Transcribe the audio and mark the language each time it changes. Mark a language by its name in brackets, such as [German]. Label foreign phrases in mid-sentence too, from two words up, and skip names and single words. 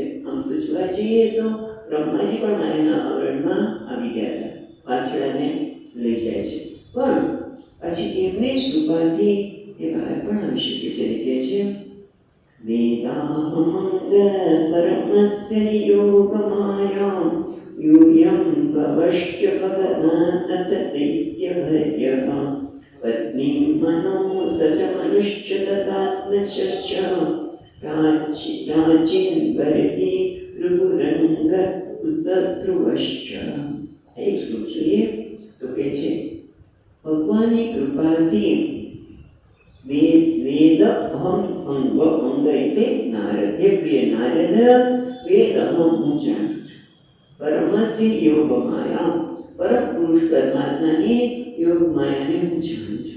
[Gujarati] આમ તો જોવા જઈએ તો બ્રહ્માજી પણ માયાના આવરણમાં આવી ગયા હતા, પાછળને લઈ જાય છે, પણ પછી એમને જ કૃપાથી એ બહાર પણ આવી શકે છે. કે છે [Sanskrit] वेदाहमंग परमस्य योगमाया यूयं भवश्च भगवान् अथ दैत्यभर्यः पत्नीं मनो सच मनुष्य तदात्मश्च प्राचीनबर्हि भृगुरङ्ग उतध्रुवश्च. [Gujarati] એક શ્લોક જોઈએ તો કે છે ભગવાનની કૃપાથી [Sanskrit] वेद अहम अंग [Gujarati] અંગ એટલે નારદ. હે પ્રિય નારદ, [Sanskrit] वेद अहम [Gujarati] હું જાણું છું. [Sanskrit] परमस्य योग माया, [Gujarati] પરમ પુરુષ પરમાત્માની યોગ માયાને હું જાણું છું.